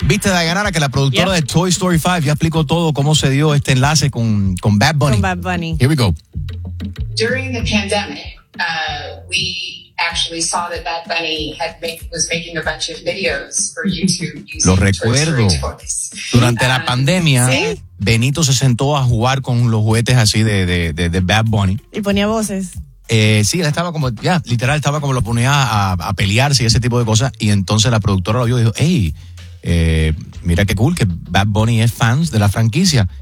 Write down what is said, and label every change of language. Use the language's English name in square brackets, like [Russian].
[Spanish] Viste, Dayanara, que la productora de Toy Story 5 ya explicó todo cómo se dio este enlace con Bad Bunny. Con Bad Bunny. [English] Here we go. During the pandemic, we actually saw that Bad Bunny was making a bunch of videos for YouTube. [Spanish] Lo recuerdo. Durante la pandemia, Benito se sentó a jugar con los juguetes así de Bad Bunny. Y ponía voces. Sí, él estaba como, literal, estaba como lo ponía a pelearse y ese tipo de cosas. Y entonces la productora lo vio y dijo, hey, mira qué cool que Bad Bunny es fans de la franquicia.